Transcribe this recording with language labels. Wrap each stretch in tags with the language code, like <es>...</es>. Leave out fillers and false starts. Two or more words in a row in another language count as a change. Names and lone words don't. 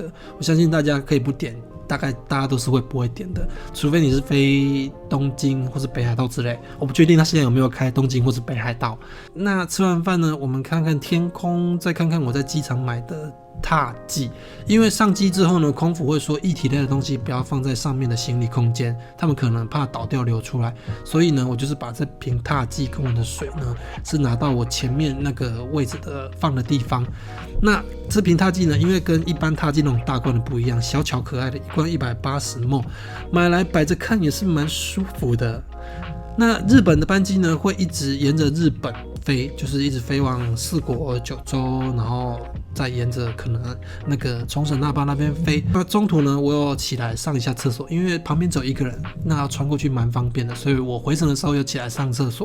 <zh>我相信大家可以不點，大概大家都是不會點的，除非你是飛東京或是北海道之類。我不確定他現在有沒有開東京或是北海道。那吃完飯呢，我們看看天空，再看看我在機場買的踏劑，因為上機之後呢，空服會說液體類的東西不要放在上面的行李空間，他們可能怕倒掉流出來，所以呢，我就是把這瓶踏劑跟我的水呢，是拿到我前面那個位置的放的地方。那這瓶踏劑呢，因為跟一般踏劑那種大罐的不一樣，小巧可愛的，一罐180ml，買來擺着看也是蠻舒服的。那日本的班機呢，會一直沿着日本飛，就是一直飛往四國、九州，然後再沿着可能那個沖繩、那霸那邊飛。那中途呢，我有起來上一下廁所，因為旁邊只有一個人，那要穿過去蠻方便的，所以我回程的時候有起來上廁所。</zh>